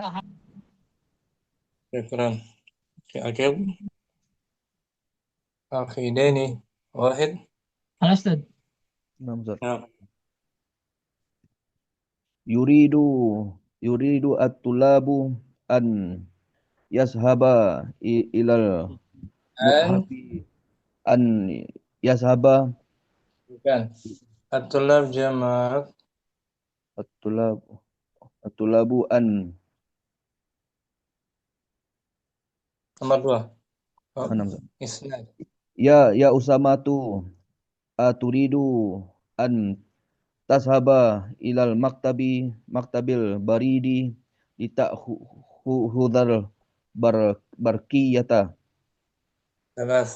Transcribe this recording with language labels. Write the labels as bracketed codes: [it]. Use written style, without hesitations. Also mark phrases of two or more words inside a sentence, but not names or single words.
[ar] syukran. Akib. آخذين. واحد. Al-Asad. نعم، أستاذ. [id] Nah, [ar] يريد الطلاب أن يذهب إلى an موظفي أن يذهب [id] bukan. At-tulab jamak [ar] الطلاب أن [id] nomor 2. Oh, [ar] نعم، أستاذ. isnad. يا أسامة أتريد أن تذهب إلى مكتب البريد لتأخذ البرقية. Thalatha.